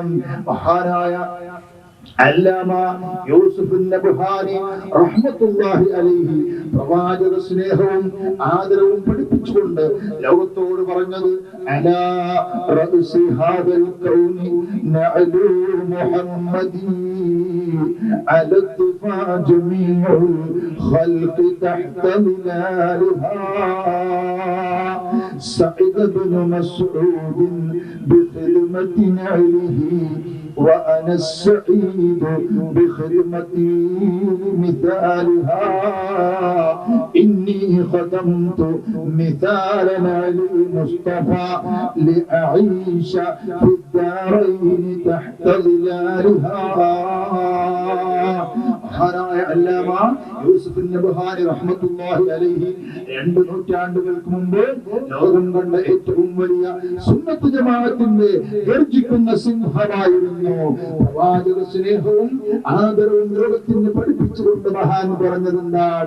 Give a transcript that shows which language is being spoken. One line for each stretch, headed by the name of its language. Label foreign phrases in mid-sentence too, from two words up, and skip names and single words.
Malayalam: മഹാനായ അല്ലാമ യൂസുഫ് നബ്ഹാനി
Arabic: رحمة الله عليه
Malayalam: പ്രവാചക സ്നേഹവും ആദരവും പഠിപ്പിച്ചുകൊണ്ട് ലോകത്തോട് പറഞ്ഞത്
Arabic: على رأس هذا الكون نعل محمد علت فجميع الخلق تحت نعالها سعيد ابن مسعود بخدمة نعله وأنا السعيد بخدمتي مثالها إني خدمت مثالنا للمصطفى لأعيش في الدارين تحت ظلالها.
Malayalam: അല്ലാമ യൂസുഫ് നബ്ഹാനി
Arabic: رحمة الله عليه
Malayalam: 2 നൂറ്റാണ്ടുകൾക്ക് മുമ്പ് ലോകം കണ്ട ഏറ്റവും വലിയ സുന്നത്ത് ജമാഅത്തിന്റെ ഗർജിക്കുന്ന സിംഹമായിരുന്നു. പ്രവാചക സ്നേഹവും ആദരവും ലോകത്തിന് പഠിപ്പിച്ചുകൊണ്ട് മഹാൻ പറഞ്ഞതെന്താണ്?